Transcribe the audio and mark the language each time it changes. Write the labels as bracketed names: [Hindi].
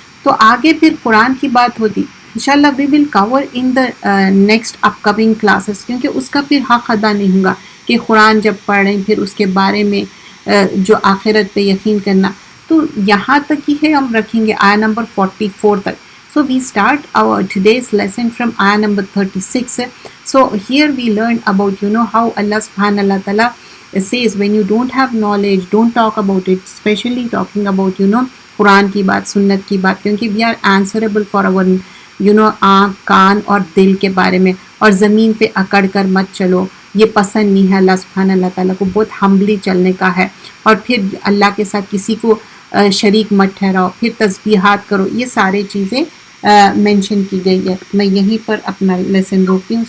[Urdu] تو آگے پھر قرآن کی بات ہوتی انشاءاللہ [English] we will cover in the next upcoming classes, [Urdu] کیونکہ اس کا پھر حق ادا نہیں ہوگا کہ قرآن جب پڑھیں پھر اس کے بارے میں جو آخرت پہ یقین کرنا. تو یہاں تک ہی ہے، ہم رکھیں گے آیا نمبر 44 تک. [English] So we start our today's lesson from ayah number 36. So here we learn about how Allah subhanahu wa ta'ala says when you don't have knowledge, don't talk about it, especially talking about [Urdu] قرآن کی بات، سنت کی بات، کیونکہ [English] we are answerable for our [Urdu] آنکھ، کان اور دل کے بارے میں. اور زمین پہ اکڑ کر مت چلو، یہ پسند نہیں ہے اللہ سبحانہ اللہ تعالیٰ کو. بہت ہمبلی چلنے کا ہے. اور پھر اللہ کے ساتھ کسی کو شریک مت ٹھہراؤ، پھر تسبیحات کرو. یہ سارے چیزیں مینشن کی گئی ہے. میں یہیں پر اپنا لیسن روکتی ہوں.